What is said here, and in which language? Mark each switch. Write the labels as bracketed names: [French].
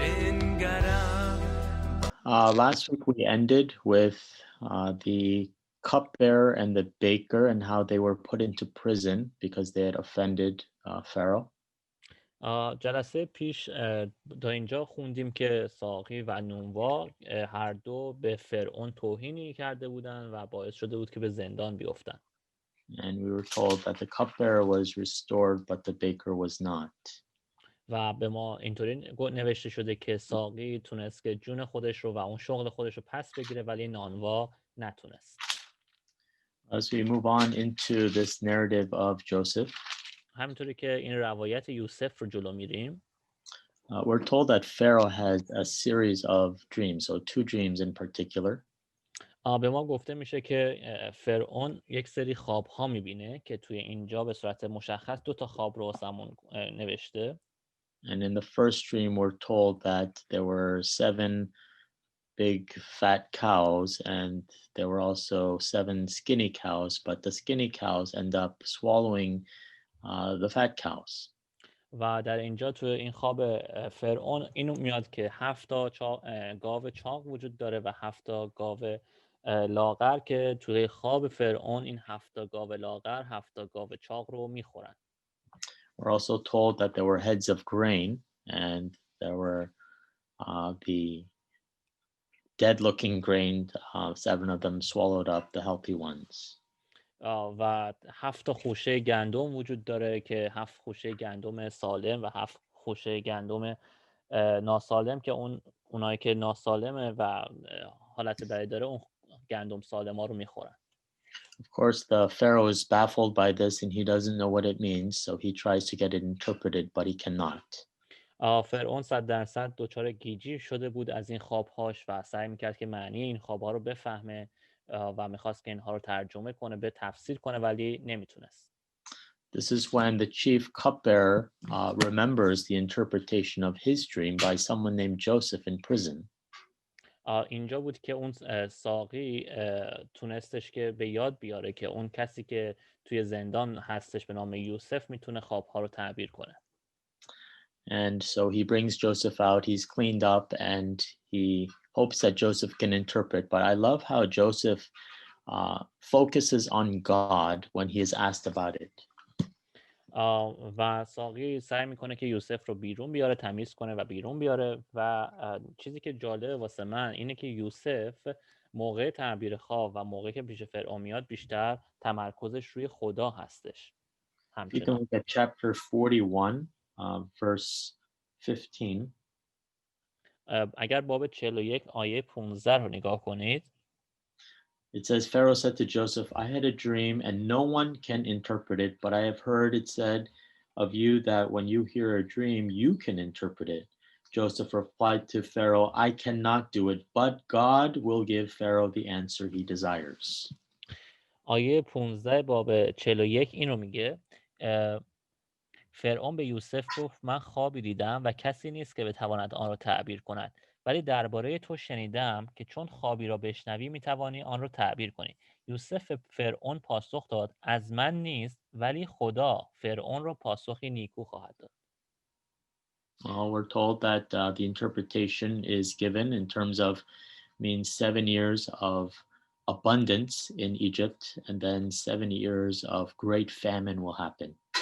[English] Last week we ended with the cupbearer and the baker and how they were put into prison because they had offended Pharaoh. [Persian] جلسه پیش تا اینجا خوندیم که ساقی و نونوا هر دو به فرعون توهینی کرده بودند و باعث شده بود که به زندان بیفتن. [English] And we were told that the cupbearer was restored, but the baker was not. [Persian] و به ما اینطوری نوشته شده که ساقی تونست که جون خودش رو و اون شغل خودش رو پس بگیره ولی نانوا نتونست. [English] As we move on into this narrative of Joseph, [Persian] همینطوری که این روایت یوسف رو جلو میریم [English] we're told that Pharaoh had a series of dreams, so two dreams in particular. [Persian] به ما گفته میشه که فرعون یک سری خواب ها میبینه که توی اینجا به صورت مشخص 2 تا خواب رو واسمون نوشته. [English] And in the first dream, we're told that there were 7 big fat cows, and there were also 7 skinny cows, but the skinny cows end up swallowing the fat cows. [Persian] و در اینجا توی این خواب فرعون اینو میاد که 7 تا گاو چاق وجود داره و 7 تا گاو لاغر که توی خواب فرعون این 7 تا گاو لاغر 7 تا گاو چاق رو میخورن. [English] We're also told that there were heads of grain, and there were the dead-looking grain. 7 of them swallowed up the healthy ones. [Persian] و 7 تا خوشه گندم وجود داره که 7 خوشه گندم سالم و 7 خوشه گندم ناسالم که اونایی که ناسالمه و حالت بدی داره اون گندم سالما رو میخورن. [English] Of course, the Pharaoh is baffled by this and he doesn't know what it means, so he tries to get it interpreted, but he cannot. [Persian] فرعون 100% دچار گیجی شده بود از این خوابهاش و سعی میکرد که معنی این خوابها رو بفهمه و میخواست که اینها رو ترجمه کنه به تفسیر کنه ولی نمیتونست. [English] This is when the chief cupbearer remembers the interpretation of his dream by someone named Joseph in prison. [Persian] اینجا بود که اون ساقی تونستش که به یاد بیاره که اون کسی که توی زندان هستش به نام یوسف میتونه خوابها رو تعبیر کنه. [English] And so he brings Joseph out, he's cleaned up, and he hopes that Joseph can interpret. But I love how Joseph focuses on God when he is asked about it. [Persian] و ساقی سعی میکنه که یوسف رو بیرون بیاره، تمیز کنه و بیرون بیاره و چیزی که جالبه واسه من اینه که یوسف موقع تعبیر خواب و موقعی که پیش فرعون میاد بیشتر تمرکزش روی خدا هستش. [English] You can look at chapter 41, verse 15. [Persian] اگر باب 41 آیه 15 رو نگاه کنید. [English] It says, Pharaoh said to Joseph, I had a dream and no one can interpret it, but I have heard it said of you that when you hear a dream, you can interpret it. Joseph replied to Pharaoh, I cannot do it, but God will give Pharaoh the answer he desires. [Persian] آیه 15 باب 41 اینو میگه فرعون به یوسف گفت من خوابی دیدم و کسی نیست که بتواند آن را تعبیر کند ولی درباره تو شنیدم که چون خوابی را بشنوی میتوانی آن را تعبیر کنی. یوسف فرعون پاسخ داد از من نیست ولی خدا فرعون را پاسخی نیکو خواهد داد. [English] We're told that the interpretation is given in terms of means 7 years of abundance in Egypt, and then 7 years of great famine will happen.